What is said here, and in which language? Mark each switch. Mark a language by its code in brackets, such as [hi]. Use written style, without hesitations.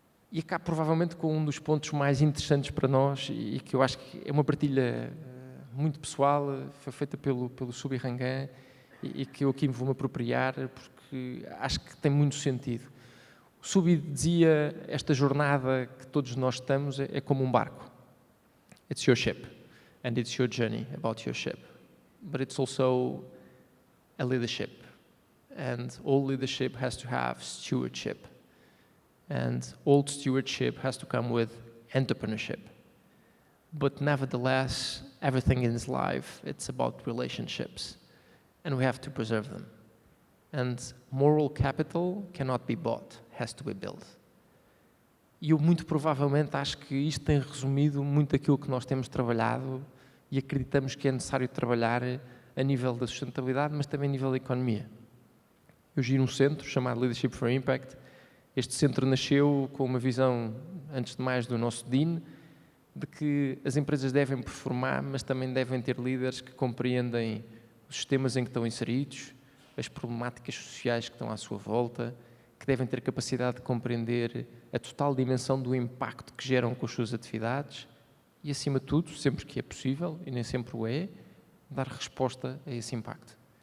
[pt] E acabo provavelmente com um dos pontos mais interessantes para nós e que eu acho que é uma partilha muito pessoal, foi feita pelo Subi Rangan e que eu aqui me vou-me apropriar porque acho que tem muito sentido. O Subi dizia, esta jornada que todos nós estamos é como um barco. [en] It's your ship and it's your journey about your ship. But it's also a leadership and all leadership has to have stewardship. And all stewardship has to come with entrepreneurship. But nevertheless, everything in his life, it's about relationships. And we have to preserve them. And moral capital cannot be bought, has to be built. [pt] E eu muito provavelmente acho que isto tem resumido muito aquilo que nós temos trabalhado e acreditamos que é necessário trabalhar a nível da sustentabilidade, mas também a nível da economia. Eu giro um centro chamado Leadership for Impact. Este centro nasceu com uma visão, antes de mais, do nosso Dean, de que as empresas devem performar, mas também devem ter líderes que compreendem os sistemas em que estão inseridos, as problemáticas sociais que estão à sua volta, que devem ter capacidade de compreender a total dimensão do impacto que geram com as suas atividades e, acima de tudo, sempre que é possível, e nem sempre o é, dar resposta a esse impacto.